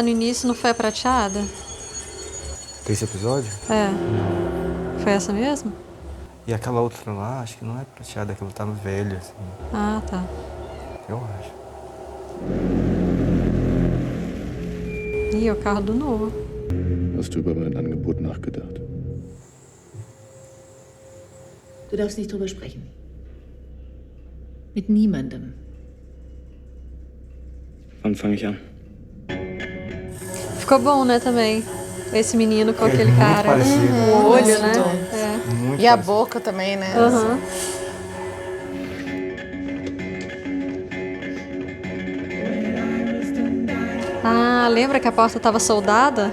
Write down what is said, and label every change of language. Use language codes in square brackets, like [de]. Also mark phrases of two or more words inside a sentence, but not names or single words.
[pt] No início não foi a prateada? Esse episódio? É. Foi essa mesmo? E aquela outra lá, acho que não é prateada, aquela tá velha, assim. Ah, tá. Eu acho. Ih, é o carro do Noah. [de] Hast du über mein Angebot nachgedacht? Du darfst nicht drüber sprechen. Mit niemandem. Wann fange ich an? [pt] Ficou bom, né, também. Esse menino com aquele muito cara. parecido. O olho, né? É. Muito E a parecido. boca também, né? Aham. Ah, lembra que a porta estava soldada?